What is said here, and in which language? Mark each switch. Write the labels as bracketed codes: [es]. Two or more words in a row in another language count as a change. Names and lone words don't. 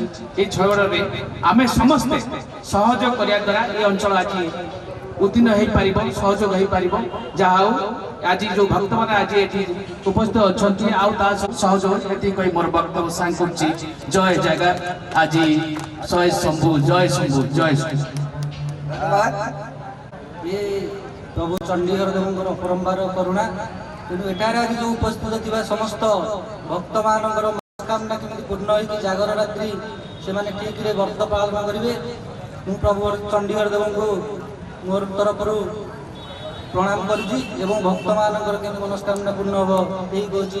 [or] এই ଝଗଡ଼ରେ ଆମେ ସମସ୍ତେ ସହଯୋଗ କରିବା ଦ୍ୱାରା ଏ ଅଞ୍ଚଳ ଆଜି ଉତ୍ତୀର୍ଣ୍ଣ ହୋଇପାରିବ, ସହଯୋଗ ହୋଇପାରିବ। ଯାହା ହଉ ଆଜି ଯେଉଁ ଭକ୍ତମାନେ ଆଜି ଏଠି ଉପସ୍ଥିତ ଅଛନ୍ତି ଆଉ ତା ସହଯୋଗ ଏତିକି କହି ମୋର ବକ୍ତବ୍ୟ ସାଙ୍ଗ କରୁଛି। ଜୟ ଜାଗା ଆଜି ଜୟ ଶମ୍ଭୁ, ଜୟ ଶମ୍ଭୁ, ଜୟ ଶମ୍ଭୁ। ଧନ୍ୟବାଦ। ଏ ପ୍ରଭୁ ଚଣ୍ଡୀଧର देवଙ୍କର ଅପରମ୍ପାର କରୁଣା। ତେଣୁ ଏଠାରେ ଆଜି ଯେଉଁ ଉପସ୍ଥିତ ଥିବା ସମସ୍ତ ଭକ୍ତମାନଙ୍କର ମନୋକାମନା କେମିତି ପୂର୍ଣ୍ଣ ହୋଇକି ଜାଗର ରାତ୍ରି ସେମାନେ ଠିକରେ ବ୍ରତ ପାଳନ କରିବେ, ମୁଁ ପ୍ରଭୁ ଚଣ୍ଡୀଧର ଦେବଙ୍କୁ ମୋର ତରଫରୁ ପ୍ରଣାମ କରୁଛି ଏବଂ ଭକ୍ତମାନଙ୍କର କେମିତି ମନସ୍କାମନା ପୂର୍ଣ୍ଣ ହେବ ଏହି କହୁଛି।